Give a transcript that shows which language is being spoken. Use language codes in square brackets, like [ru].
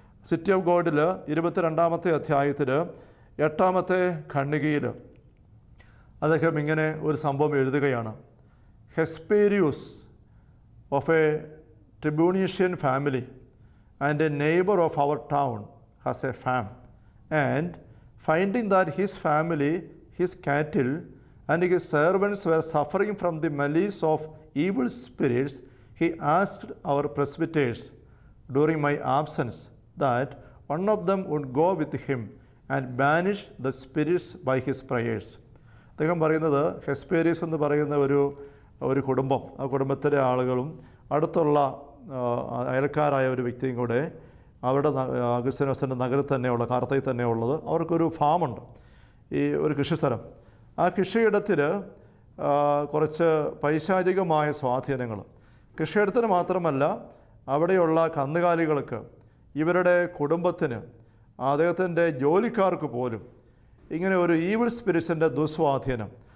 [ml] City of ഗോഡിൽ 22-ാമത്തെ അധ്യായത്തിൽ 8-ാമത്തെ ഖണ്ഡികയിൽ അദ്ദേഹം ഇങ്ങനെ ഒരു സംഭവം എഴുതുകയാണ്. [en] Hesperius of a tribunician family and a neighbor of our town has a farm, and finding that his family, his cattle and his servants were suffering from the malice of evil spirits, he asked our presbyters during my absence that one of them would go with him and banish the spirits by his prayers. [ml] അദ്ദേഹം പറയുന്നത് ഹെസ്പേരിയസ് എന്ന് പറയുന്ന ഒരു കുടുംബം, ആ കുടുംബത്തിലെ ആളുകളും അടുത്തുള്ള അയൽക്കാരായ ഒരു വ്യക്തിയും കൂടെ അവരുടെ അഗസ്തീനോസിൻ്റെ നഗരത്തിൽ തന്നെയുള്ള കാർത്തയിൽ തന്നെയുള്ളത് അവർക്കൊരു ഫാമുണ്ട്, ഈ ഒരു കൃഷിസ്ഥലം. ആ കൃഷിയിടത്തിൽ കുറച്ച് പൈശാചികമായ സ്വാധീനങ്ങൾ, കൃഷിയിടത്തിന് മാത്രമല്ല അവിടെയുള്ള കന്നുകാലികൾക്ക്, ഇവരുടെ കുടുംബത്തിന്, അദ്ദേഹത്തിൻ്റെ ജോലിക്കാർക്ക് പോലും ഇങ്ങനെ ഒരു ഈവിൾ സ്പിരിറ്റ്സിൻ്റെ ദുസ്വാധീനം.